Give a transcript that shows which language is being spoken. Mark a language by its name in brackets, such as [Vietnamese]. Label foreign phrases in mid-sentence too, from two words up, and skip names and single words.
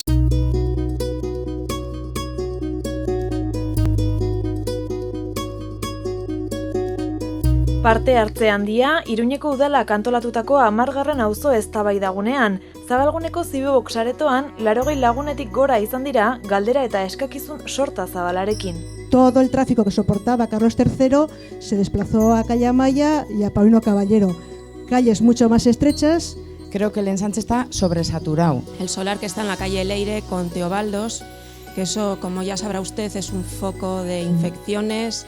[Basque] Parte hartze handia, Iruñeko udalak antolatutako 10. auzo eztabaidagunean. Zabalguneko Zibibox saretoan, 80 lagunetik gora izan dira, galdera eta eskakizun sorta zabalarekin. [Spanish] Todo el tráfico que soportaba Carlos III se desplazó a Calle Amaya y a Paulino Caballero. Calles mucho más estrechas. Creo que el ensanche está sobresaturado. El solar que está en la calle Leire con Teobaldos, que eso, como ya sabrá usted, es un foco de infecciones.